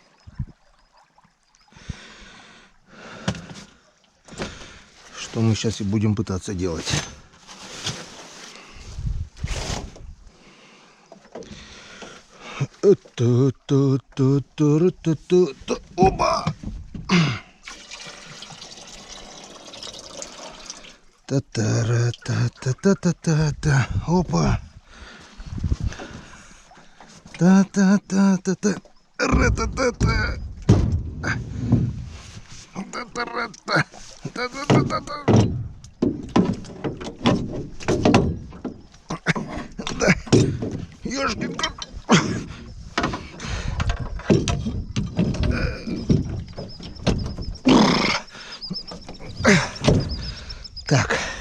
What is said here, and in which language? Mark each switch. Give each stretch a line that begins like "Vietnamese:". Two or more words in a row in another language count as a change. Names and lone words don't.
Russian: Что мы сейчас и будем пытаться делать. Оба! Та-та-ра-та-та-та-та-та. Опа! Та-та-та-та-та. Ра-та-та-та. Та-та-ра-та. Та-та-та-та-та. Да. Ёшкин кот. Так.